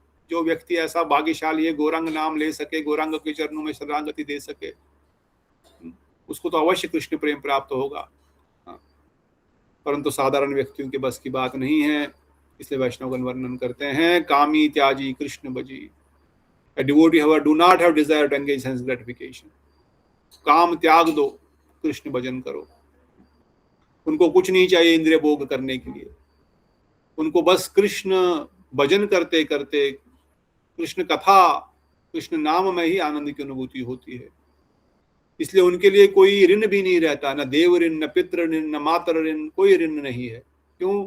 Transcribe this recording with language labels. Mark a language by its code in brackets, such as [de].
[hi] जो व्यक्ति ऐसा भाग्यशाली है, गौरांग नाम ले सके, गौरांग के चरणों में शरणागति दे सके, उसको तो अवश्य कृष्ण प्रेम प्राप्त होगा। परंतु साधारण व्यक्तियों के बस की बात नहीं है। इसलिए वैष्णवगण वर्णन करते हैं, कामी त्याजी Krishna bhaji. [en] A devotee however do not have desire to engage sense gratification. [hi] काम त्याग दो, कृष्ण भजन करो। उनको कुछ नहीं चाहिए इंद्रिय भोग करने के लिए, उनको बस कृष्ण भजन करते करते, कृष्ण कथा, कृष्ण नाम में ही आनंद की अनुभूति होती है। इसलिए उनके लिए कोई ऋण भी नहीं रहता, न देव ऋण, न पितृ ऋण, न मातर ऋण, कोई ऋण नहीं है। क्यों?